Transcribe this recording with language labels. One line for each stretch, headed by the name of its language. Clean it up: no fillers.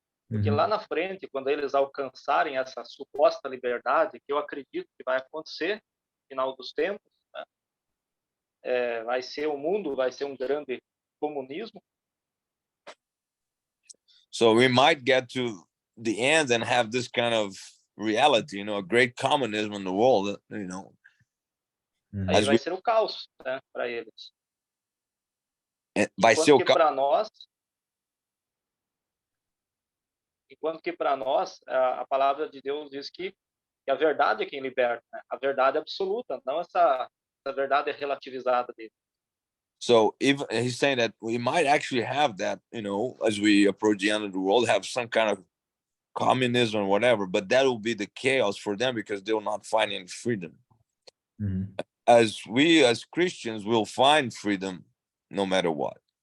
Portuguese: Porque lá na frente, quando eles alcançarem essa suposta liberdade, que eu acredito que vai acontecer no final dos tempos, né? Vai ser o mundo, vai ser um grande comunismo.
English: So we might get to the end and have this kind of reality, a great communism in the world,
Portuguese: Aí vai ser o caos, né, para eles. Vai ser o caos. Enquanto que para nós, a palavra de Deus diz que a verdade é quem liberta, né? A verdade absoluta, não essa verdade relativizada dele.
English: So even he's saying that we might actually have that, as we approach the end of the world, have some kind of communism or whatever, but that will be the chaos for them because they will not find any freedom. As we as Christians will find freedom no matter what.